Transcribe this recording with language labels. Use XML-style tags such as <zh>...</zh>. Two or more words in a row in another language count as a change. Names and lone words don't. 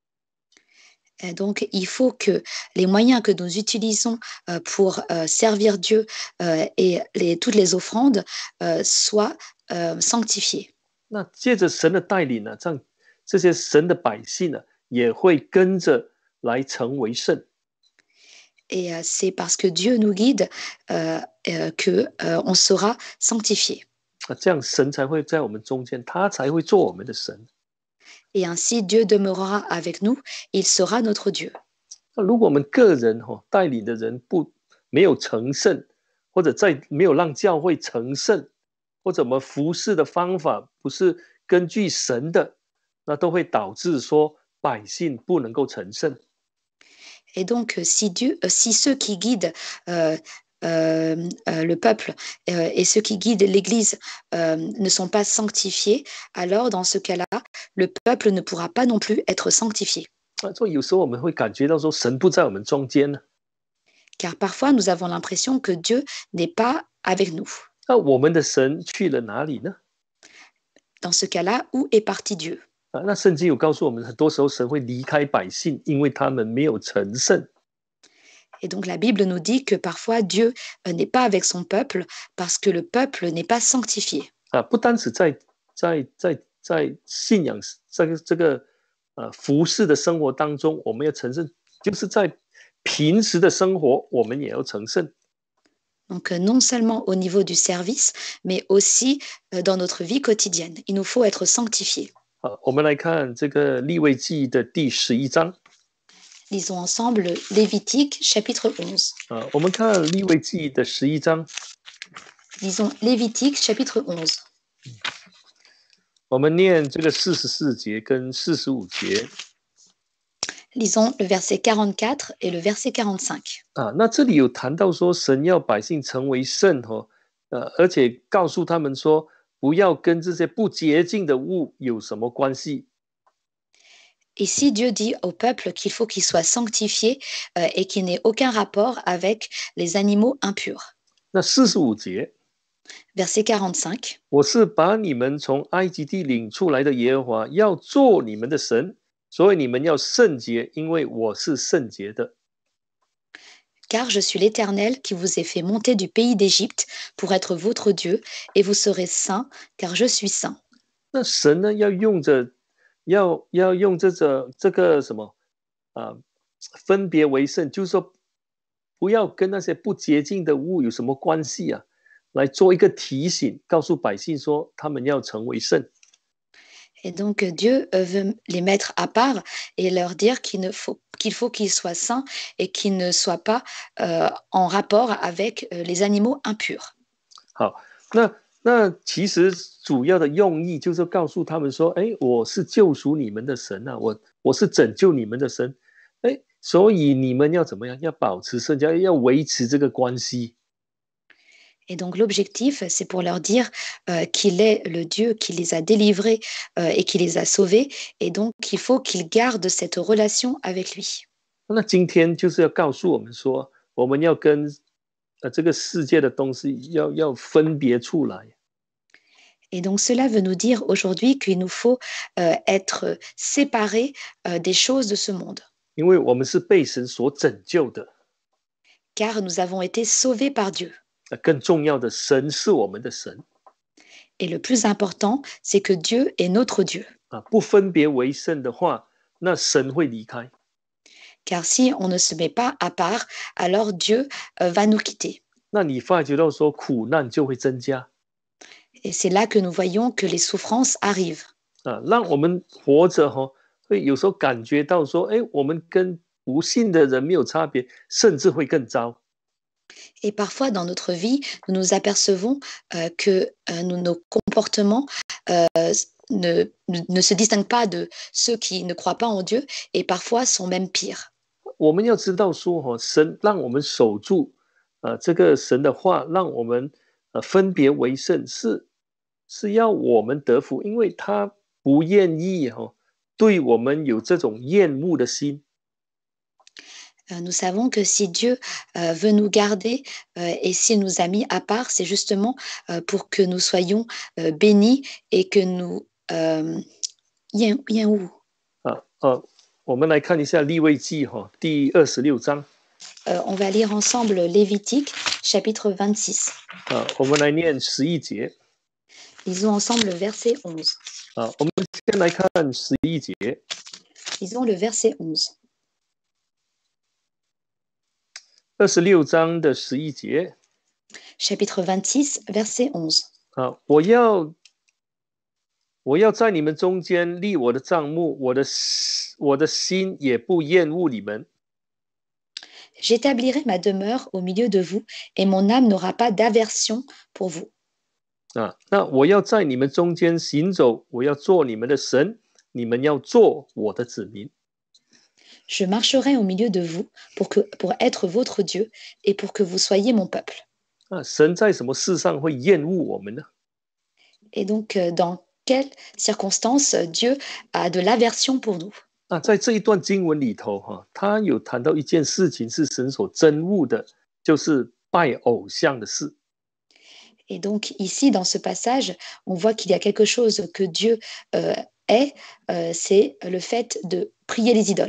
<fr>Et donc, il faut que les moyens que nous utilisons pour servir Dieu et toutes les offrandes soient sanctifiés.</fr> <zh>那借着神的带领呢，这些神的百姓呢，也会跟着来成为圣。</zh> <fr>Et c'est parce que Dieu nous guide qu'on sera sanctifié.</fr> <zh>这样神才会在我们中间，他才会做我们的神。</zh> <fr>Et ainsi, Dieu demeurera avec nous, il sera notre Dieu.</fr> <zh>那如果我们个人带领的人没有成圣，或者没有让教会成圣，或者我们服侍的方法不是根据神的，那都会导致说百姓不能够成圣。</zh> <fr>Et donc, si ceux qui guident le peuple et ceux qui guident l'Église ne sont pas sanctifiés, alors dans ce cas-là, le peuple ne pourra pas non plus être sanctifié.</fr> <zh>所以有时候我们会感觉到说神不在我们中间呢。</zh> <fr>Car parfois, nous avons l'impression que Dieu n'est pas avec nous.</fr> <zh>那我们的神去了哪里呢？</zh> <fr>Dans ce cas-là, où est parti Dieu?</fr> <zh>那圣经有告诉我们，很多时候神会离开百姓，因为他们没有成圣。</zh> <fr>Et donc la Bible nous dit que parfois Dieu n'est pas avec son peuple parce que le peuple n'est pas sanctifié.</fr> <zh>不单只在信仰这个服侍的生活当中，我们要成圣，就是在平时的生活，我们也要成圣。</zh> <fr>Donc non seulement au niveau du service, mais aussi dans notre vie quotidienne. Il nous faut être sanctifiés.</fr> <zh>我们来看这个利未记的第11章。</zh> <fr>Lisons ensemble Lévitique chapitre 11.</fr> <zh>我们看利未记的11章。</zh> <fr>Lisons Lévitique chapitre 11.</fr> <zh>我们念这个44节跟45节。</zh> <fr>Lisons le verset 44 et le verset 45.</fr> <zh>那这里有谈到说，神要百姓成为圣而且告诉他们说，不要跟这些不洁净的物有什么关系。</zh> <fr>Ici, Dieu dit au peuple qu'il faut qu'il soit sanctifié et qu'il n'ait aucun rapport avec les animaux impurs.</fr> <zh>那45节。</zh> <fr>Verset 45.</fr> <zh>我是把你们从埃及地领出来的耶和华，要做你们的神，所以你们要圣洁，因为我是圣洁的。</zh> <fr>Car je suis l'Éternel qui vous ai fait monter du pays d'Égypte pour être votre Dieu, et vous serez saints, car je suis saint.</fr> <zh>那神呢，要用这个什么啊，分别为圣，就是说不要跟那些不洁净的物有什么关系啊，来做一个提醒，告诉百姓说他们要成为圣。</zh> <fr>Et donc Dieu veut les mettre à part et leur dire qu'il faut qu'ils soient saints et qu'ils ne soient pas en rapport avec les animaux impurs.</fr> <zh>好，那其实主要的用意就是告诉他们说，哎，我是救赎你们的神啊，我是拯救你们的神，哎，所以你们要怎么样？要保持圣洁，要维持这个关系。</zh> <fr>Et donc l'objectif, c'est pour leur dire qu'il est le Dieu qui les a délivrés et qui les a sauvés, et donc il faut qu'ils gardent cette relation avec lui.</fr> <zh>那今天就是要告诉我们说，我们要跟这个世界的东西要分别出来。</zh> <fr>Et donc cela veut nous dire aujourd'hui qu'il nous faut être séparés des choses de ce monde,</fr> <zh>因为我们是被神所拯救的，</zh> <fr>car nous avons été sauvés par Dieu.</fr> <zh>更重要的，神是我们的神</zh> <fr>Et le plus important, c'est que Dieu est notre Dieu.</fr> <zh>啊，不分别为圣的话，那神会离开。</zh> <fr>Car si on ne se met pas à part, alors Dieu va nous quitter.</fr> <zh>那你发觉到说苦难就会增加</zh> <fr>Et c'est là que nous voyons que les souffrances arrivent.</fr> <zh>啊，让我们活着会有时候感觉到说，哎，我们跟不信的人没有差别，甚至会更糟。</zh> <fr>Et parfois, dans notre vie, nous nous apercevons que nos comportements ne se distinguent pas de ceux qui ne croient pas en Dieu et parfois sont même pires.</fr> <zh>我们要知道说，神让我们守住这个神的话，让我们分别为圣，是要我们得福，因为他不愿意对我们有这种厌恶的心。</zh> <fr>Nous savons que si Dieu veut nous garder et s'il nous a mis à part, c'est justement pour que nous soyons bénis et que nous...</fr> <zh>我们来看一下利未记第26章。</zh> <fr>on va lire ensemble Lévitique, chapitre 26.</fr> <zh>我们来念11节。</zh> <fr>Lisons ensemble le verset 11.</fr> <zh>我们先来看11节。</zh> <fr>Lisons le verset 11.</fr> <zh>26 章的11节。</zh> <fr>Chapitre 26, verset 11.</fr> <zh>我要在你们中间立我的帐幕，我的心也不厌恶你们。</zh> <fr>J'établirai ma demeure au milieu de vous, et mon âme n'aura pas d'aversion pour vous.</fr> <zh>那我要在你们中间行走，我要做你们的神，你们要做我的子民。</zh> <fr>Je marcherai au milieu de vous pour être votre Dieu et pour que vous soyez mon peuple.</fr> <zh>神在什么事上会厌恶我们呢？</zh> <fr>Et donc, dans quelles circonstances Dieu a de l'aversion pour nous?</fr> <zh>在这一段经文里头他有谈到一件事情是神所憎恶的，就是拜偶像的事。</zh> <fr>Et donc ici, dans ce passage, on voit qu'il y a quelque chose que Dieu est, c'est le fait de prier les idoles.</fr>